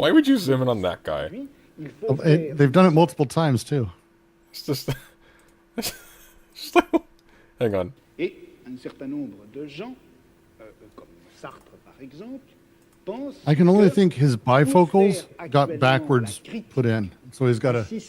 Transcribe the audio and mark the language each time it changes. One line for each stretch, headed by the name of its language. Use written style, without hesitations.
English: Why would you zoom in on that guy? They've done it multiple times too. It's just hang on.
French: Et un certain nombre de gens, comme Sartre par exemple, pensent...
English: I can only think his bifocals got backwards put in, so he's got a...